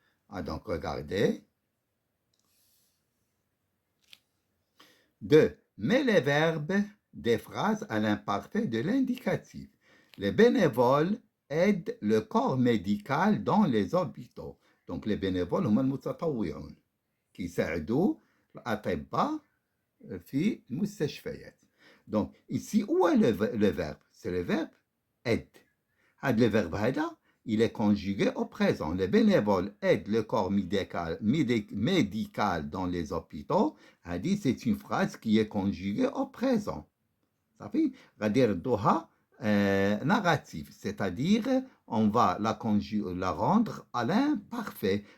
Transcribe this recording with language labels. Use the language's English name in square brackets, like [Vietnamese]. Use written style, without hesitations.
[French] Ah, donc, regardez. 2. Mets les verbes des phrases à l'imparfait de l'indicatif. Les bénévoles aident le corps médical dans les hôpitaux. Donc, les bénévoles [Arabic] هم المتطوعون كيساعدوا الأطباء في المستشفيات. [French] Donc, ici, où est le verbe? C'est le verbe aide. Le verbe [Arabic] هذا, [French] il est conjugué au présent. Les bénévoles aident le corps médical dans les hôpitaux. C'est une phrase qui est conjuguée au présent. Ça fait narratif, c'est-à-dire on va la rendre à l'imparfait.